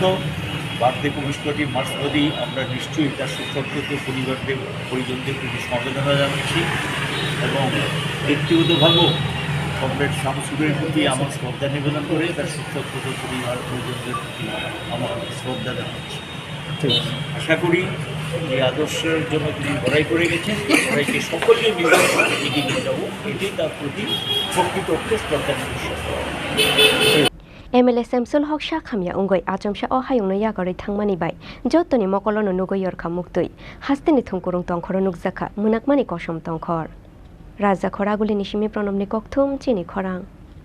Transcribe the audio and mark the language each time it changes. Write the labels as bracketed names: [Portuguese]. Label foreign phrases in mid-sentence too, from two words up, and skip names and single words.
[Bangla] বার্থডে কমিশনটি মার্চবাদী আমরা নিশ্চয়ই তার সুসংহত পরিজনদের প্রতি সমবেদনা জানাচ্ছি এবং ব্যক্তিগতভাবেও কমরেড শামসুলের প্রতি আমার শ্রদ্ধা নিবেদন করে তার সুসংহত পরিজনদের প্রতি আমার শ্রদ্ধা জানাচ্ছি আশা করি এই আদর্শের জন্য তিনি লড়াই করে গেছেন লড়াইকে সকলকে মিলে এগিয়ে নিয়ে যাবো এটাই তার প্রতি প্রকৃত শ্রদ্ধা নিবেদন [Kok Borok] MLA Samsul Haque sakhamya ungoi achomsa o hayungno yakaroi thangmani bai jottoni mokolono nugoi yorkha muktui hasteni thungkurung tongkhoro nukjakha munakmani kosom tongkhor Raja Khoraguli nishimi pronomni kokthum Chini Khorang